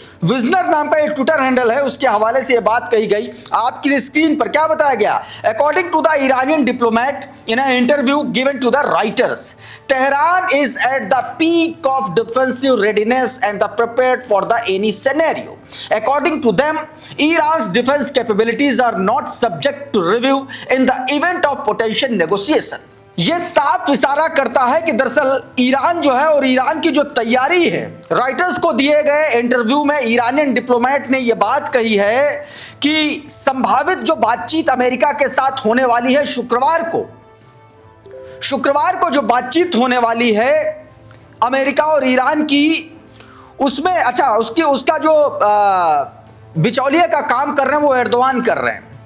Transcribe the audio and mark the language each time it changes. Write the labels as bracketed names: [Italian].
[Hindi] विजनर नाम का एक ट्विटर हैंडल है, उसके हवाले से यह बात कही गई। आपकी स्क्रीन पर क्या बताया गया, [English] According to the Iranian diplomat in an interview given to the Reuters, Tehran is at the peak of defensive readiness and the prepared for the any scenario. According to them, Iran's defense capabilities are not subject to review in the event of potential negotiation. [Hindi] यह साफ इशारा करता है कि दरअसल Iran जो है और ईरान की जो तैयारी है, राइटर्स को दिए गए इंटरव्यू में ईरानियन डिप्लोमेट ने यह बात कही है कि संभावित जो बातचीत अमेरिका के साथ होने वाली है शुक्रवार को जो बातचीत होने वाली है अमेरिका और ईरान की, उसमें अच्छा उसका जो बिचौलिए का काम कर रहे हैं वो एर्दोआन कर रहे हैं।